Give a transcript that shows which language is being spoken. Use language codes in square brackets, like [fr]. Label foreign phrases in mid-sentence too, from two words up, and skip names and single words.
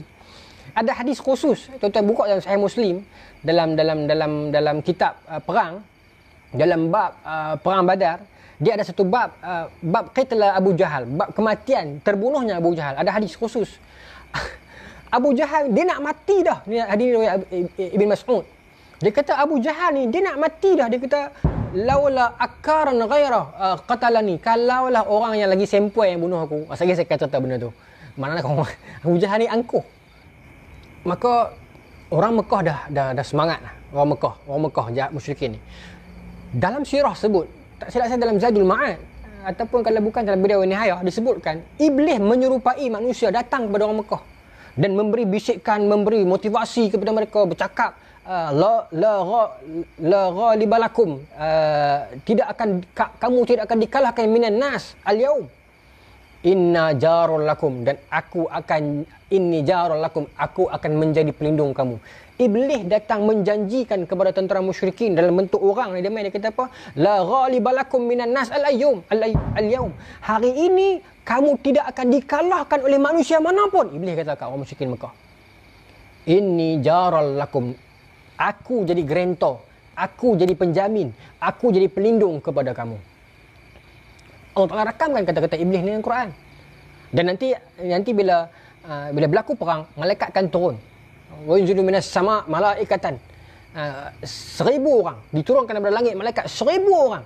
[ms] Ada hadis khusus, tuan-tuan buka dalam Sahih Muslim, dalam kitab perang, dalam bab perang Badar, dia ada satu bab qitla Abu Jahal, bab kematian, terbunuhnya Abu Jahal. Ada hadis khusus. Abu Jahal dia nak mati dah. Ni hadis riwayat Ibn Mas'ud. Dia kata Abu Jahal ni dia nak mati dah. Dia kata [ar] لولا أكارا غيره قتلني, [ms] kalaulah orang yang lagi sempoi yang bunuh aku. Saya akan cerita benda tu. Mana kau Abu Jahal ni angkuh. Maka orang Mekah dah semangat lah. Orang Mekah jahat musyrikin ni. Dalam sirah sebut, tak silap saya dalam Zadul Ma'ad ataupun kalau bukan dalam Bidayah wan Nihayah, disebutkan iblis menyerupai manusia datang kepada orang Mekah dan memberi bisikan, memberi motivasi kepada mereka, bercakap [ar] لا غالب لكم, [ms] kamu tidak akan dikalahkan [ar] من الناس اليوم. إن جار لكم, [ms] dan aku akan menjadi pelindung kamu. Iblis datang menjanjikan kepada tentera musyrikin dalam bentuk orang ni, dia kata apa? [ar] لا غالب لكم من الناس اليوم. [ms] Hari ini kamu tidak akan dikalahkan oleh manusia manapun. Iblis kata kat orang musyrikin Mekah. [ar] إني جار لكم, [ms] aku jadi grantor, aku jadi penjamin, aku jadi pelindung kepada kamu. Allah Ta'ala rakamkan kata-kata iblis ni dalam Quran. Dan nanti bila berlaku perang, malaikat akan turun. [ar] وينزل من السماء ملائكة. [ms] 1000 orang diturunkan daripada langit, malaikat 1000 orang.